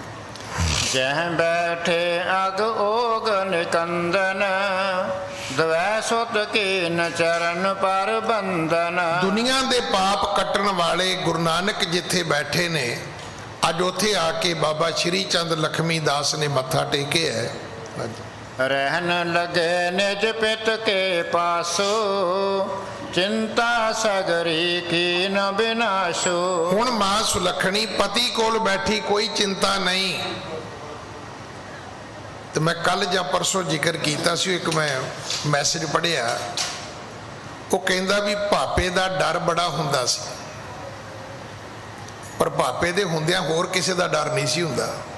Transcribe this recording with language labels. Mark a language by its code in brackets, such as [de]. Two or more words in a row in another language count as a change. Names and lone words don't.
[bra] जह बैठे अग ओग निकंदन, दवै सुत कीन चरन पर बंदन। [pa] ਦੁਨੀਆ ਦੇ ਪਾਪ ਕੱਟਣ ਵਾਲੇ ਗੁਰੂ ਨਾਨਕ ਜਿੱਥੇ ਬੈਠੇ ਨੇ, ਅੱਜ ਉੱਥੇ ਆ ਕੇ ਬਾਬਾ ਸ਼੍ਰੀ ਚੰਦ ਲਖਮੀ ਦਾਸ ਨੇ ਮੱਥਾ ਟੇਕਿਆ ਹੈ। ਹਾਂਜੀ। [bra] रहन लगे निज पित के पासो, चिंता सगरी की न बिनाशो। [pa] ਹੁਣ ਮਾਂ ਸੁਲੱਖਣੀ ਪਤੀ ਕੋਲ ਬੈਠੀ, ਕੋਈ ਚਿੰਤਾ ਨਹੀਂ। ਤੇ ਮੈਂ ਕੱਲ ਜਾਂ ਪਰਸੋਂ ਜ਼ਿਕਰ ਕੀਤਾ ਸੀ, ਇੱਕ ਮੈਂ ਮੈਸੇਜ ਪੜ੍ਹਿਆ, ਉਹ ਕਹਿੰਦਾ ਵੀ ਭਾਪੇ ਦਾ ਡਰ ਬੜਾ ਹੁੰਦਾ ਸੀ, ਪਰ ਭਾਪੇ ਦੇ ਹੁੰਦਿਆਂ ਹੋਰ ਕਿਸੇ ਦਾ ਡਰ ਨਹੀਂ ਸੀ ਹੁੰਦਾ।